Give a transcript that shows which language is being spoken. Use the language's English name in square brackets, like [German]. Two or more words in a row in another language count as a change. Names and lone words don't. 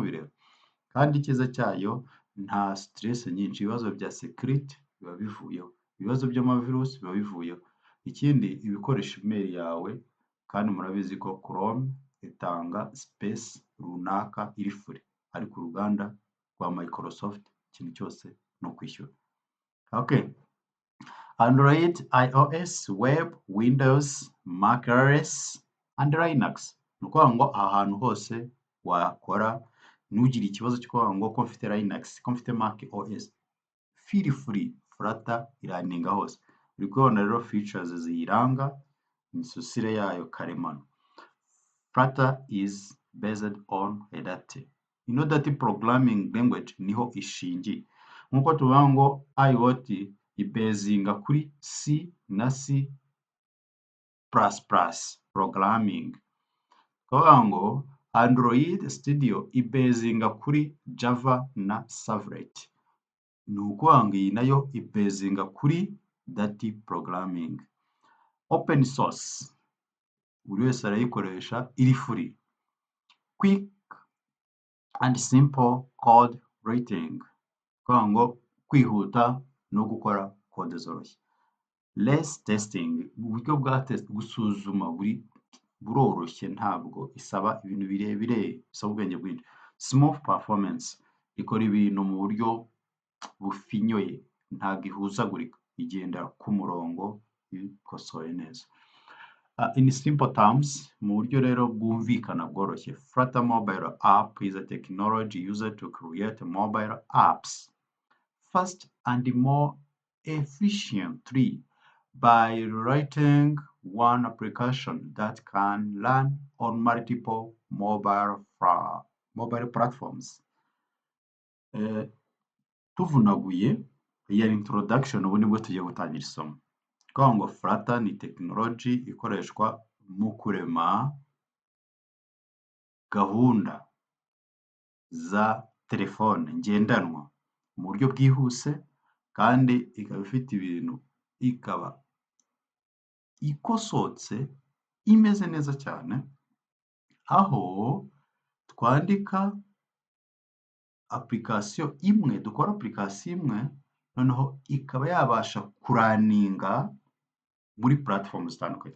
[Kinyarwanda] Kandi icyiza cyayo nta stress nyinshi, ibibazo bya security biba bivuyeho, ibibazo by'amavirusi biba bivuyeho. Ikindi iba ikoresha email yawe, kandi murabizi ko Chrome itanga space runaka iri free, ariko uruganda rwa Microsoft ikintu cyose ni ukwishyura. Okay. Android, iOS, Web, Windows, Mac OS, and Linux. Ni ukuvuga ngo aha hantu hose wakora, ntugire ikibazo cyo kuvuga ngo ko mfite Linux, ko mfite Mac OS, [English] feel free, [Kinyarwanda] Flutter iraninga hose. Uri kubona rero features ziyiranga, imisusire yayo karemano. [English] Flutter is based on a data. [Kinyarwanda] Ino [English] data programming language [Kinyarwanda] niho ishingiye. Nkuko tuvuga ngo IoT ibezinga kuri C na C++ programming. Kuvuga ngo Android Studio ibezinga kuri Java na Servlet. Ni ukuvuga ngo iyi nayo ibezinga kuri [English] data programming. Open source, [Kinyarwanda] buri wese arayikoresha, iri free. [English] Quick and simple code writing. [Kinyarwanda] Kuvuga ngo kwihuta no gukora code zoroshye. [English] Less testing, [Kinyarwanda] uburyo bwa gusuzuma buroroshye, ntabwo isaba ibintu birebire, bisaba ubwenge bwinshi. [English] Smooth performance, [Kinyarwanda] ikora ibintu mu buryo bufinyoye, ntabwo ihuzagurika, igenda ku murongo ikosoye neza. [English] In simple terms, [Kinyarwanda] mu buryo rero bwumvikana bworoshye, [English] Flutter Mobile app is a technology used to create mobile apps fast and more efficiently by writing one application that can run on multiple mobile platforms. [Kinyarwanda] Tuvunaguye iyi introduction, ubu nibwo tugiye gutangira isomo. Kuvuga ngo Flutter ni technology ikoreshwa mu kurema gahunda za telefone ngendanwa mu buryo bwihuse, kandi ikaba ifite ibintu, ikaba ikosotse, imeze neza cyane, aho twandika application imwe, dukora application imwe, noneho ikaba yabasha kuraninga muri platform zitandukanye.